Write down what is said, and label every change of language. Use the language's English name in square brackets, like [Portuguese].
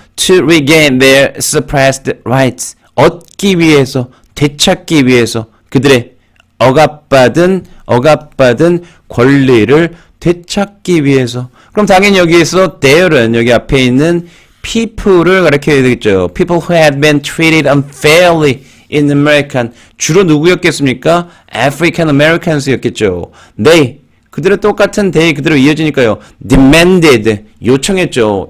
[English] to regain their suppressed rights, [Korean] 얻기 위해서, 되찾기 위해서 그들의 억압받은 권리를 되찾기 위해서. 그럼 당연히 여기에서 there은 여기 앞에 있는 people을 가리켜야 되겠죠. [English] People who had been treated unfairly in American. [Korean] 주로 누구였겠습니까? African Americans였겠죠. They, 그들의 똑같은 they 그대로 이어지니까요. demanded, 요청했죠.